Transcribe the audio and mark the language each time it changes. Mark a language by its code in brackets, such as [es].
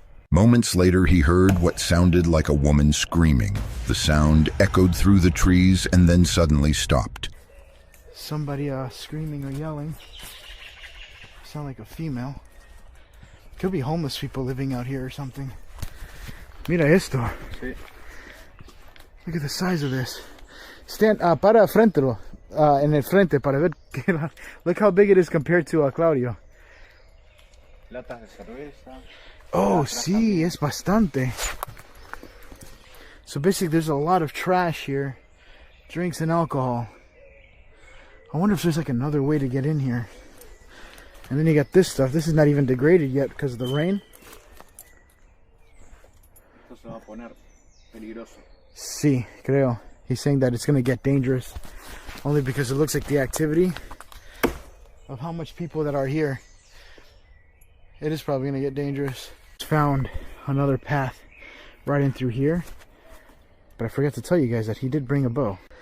[en] Moments later, he heard what sounded like a woman screaming. The sound echoed through the trees and then suddenly stopped. Somebody screaming or yelling. Sound like a female. Could be homeless people living out here or something. [es] Mira esto. Sí. [en] Look at the size of this. [es] Stand, para frente, en el frente para ver. [en] Look how big it is compared to Claudio. [es] Latas de cerveza. Oh, sí, es bastante. [en] So basically there's a lot of trash here. Drinks and alcohol. I wonder if there's like another way to get in here. And then you got this stuff. This is not even degraded yet because of the rain. [es] Esto se va a poner peligroso. Sí, creo. [en] He's saying that it's going to get dangerous. Only because it looks like the activity of how much people that are here. It is probably going to get dangerous. Found another path right in through here. But I forgot to tell you guys that he did bring a bow.